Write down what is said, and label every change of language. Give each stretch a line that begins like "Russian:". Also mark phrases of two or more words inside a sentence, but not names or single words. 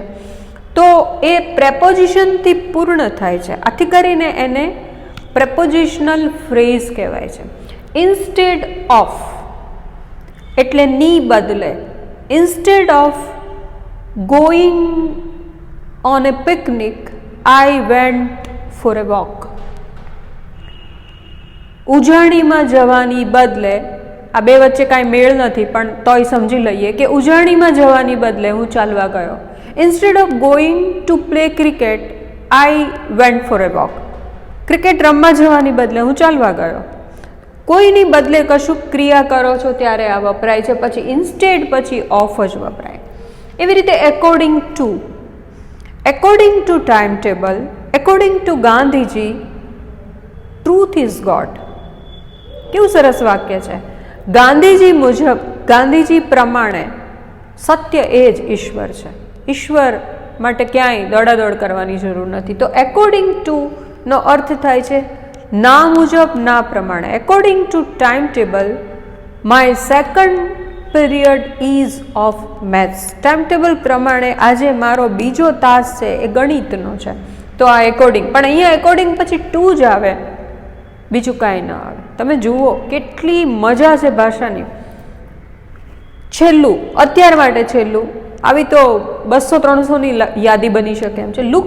Gujarati: તો એ પ્રેપોઝિશનથી પૂર્ણ થાય છે, આથી કરીને એને
English: prepositional phrase
Gujarati: કહેવાય છે.
English: instead of
Gujarati: એટલે ની બદલે,
English: instead of going on a picnic I went for a walk.
Gujarati: ઉજાણીમાં જવાની બદલે, આ બે વચ્ચે કાંઈ મેળ નથી પણ તોય સમજી લઈએ કે ઉજાણીમાં જવાની બદલે હું ચાલવા ગયો.
English: Instead of going to play cricket I went for a walk.
Gujarati: ક્રિકેટ રમવા જવાની બદલે હું ચાલવા ગયો. કોઈની બદલે કશું ક્રિયા કરો છો ત્યારે આ વપરાય છે, પછી ઇન્સ્ટેડ પછી ઓફ જ વપરાય. એવી રીતે
English: according to, according to timetable, according to ગાંધીજી, truth is God.
Gujarati: કેવું સરસ વાક્ય છે. ગાંધીજી મુજબ, ગાંધીજી પ્રમાણે સત્ય એ જ ઈશ્વર છે. ઈશ્વર માટે ક્યાંય દોડાદોડ કરવાની જરૂર નથી. તો
English: according to
Gujarati: નો અર્થ થાય છે ના મુજબ, ના પ્રમાણે.
English: according to timetable, my second period is of maths. time table
Gujarati: પ્રમાણે આજે મારો બીજો તાસ છે એ ગણિતનો છે. તો આ એકોર્ડિંગ, પણ અહીંયા એકોર્ડિંગ પછી ટુ જ આવે, બીજું કાંઈ ન આવે. તમે જુઓ કેટલી મજા છે ભાષાની. છેલ્લું, અત્યાર માટે છેલ્લું, આવી તો 200-300ની યાદી બની શકે એમ છે.